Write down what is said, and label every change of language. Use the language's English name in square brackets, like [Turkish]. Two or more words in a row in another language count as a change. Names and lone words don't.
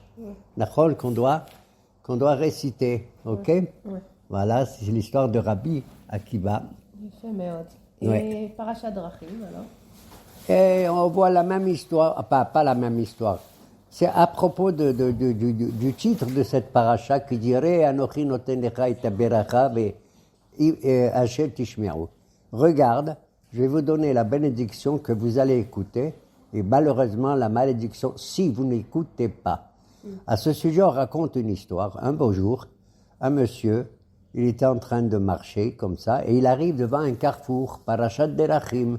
[French] Nachol qu'on doit réciter. Ok? Voilà, c'est l'histoire de Rabbi Akiba. Et [Hebrew] פרשת דרכים, [French] alors? Et on voit la même histoire, pas la même histoire. C'est à propos du titre de cette paracha qui dirait [Hebrew] אנכי נותן לך את ברכה אשר תשמרו. [French] Regarde, je vais vous donner la bénédiction que vous allez écouter Et malheureusement, la malédiction, si vous n'écoutez pas. À ce sujet, on raconte une histoire. Un beau jour, un monsieur, il était en train de marcher comme ça, et il arrive devant un carrefour, [Hebrew] פרשת דרכים.